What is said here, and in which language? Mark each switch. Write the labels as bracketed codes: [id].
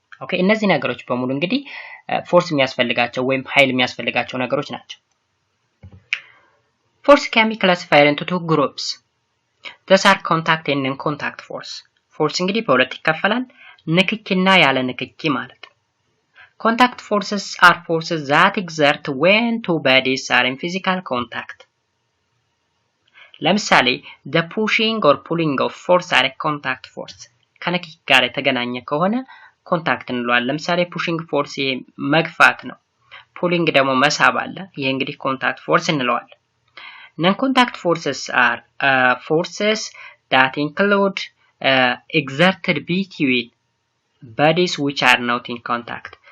[am] Okay, እነዚህ ነገሮች በሙሉ እንግዲህ ፎርስ የሚያስፈልጋቸው ወይም ኃይል የሚያስፈልጋቸው ነገሮች ናቸው። [en] Force can be classified into two groups. These are contact and non-contact force. Force [am] እንግዲህ በሁለት ይከፈላል። ንክኪና ያለ ንክኪ ማለት ነው። [en] Contact forces are forces that exert when two bodies are in physical contact. ለምሳሌ the pushing or pulling of force are a contact force. [am] ከንክኪ ጋር የተገናኘ ከሆነ ኮንታክት እንለዋለን። ለምሳሌ pushing force መግፋት ነው። pulling ደግሞ መሳብ አለ። ይሄ እንግዲህ ኮንታክት ፎርስ እንለዋለን። [en] Non-contact forces are forces that include exerted between bodies which are not in contact.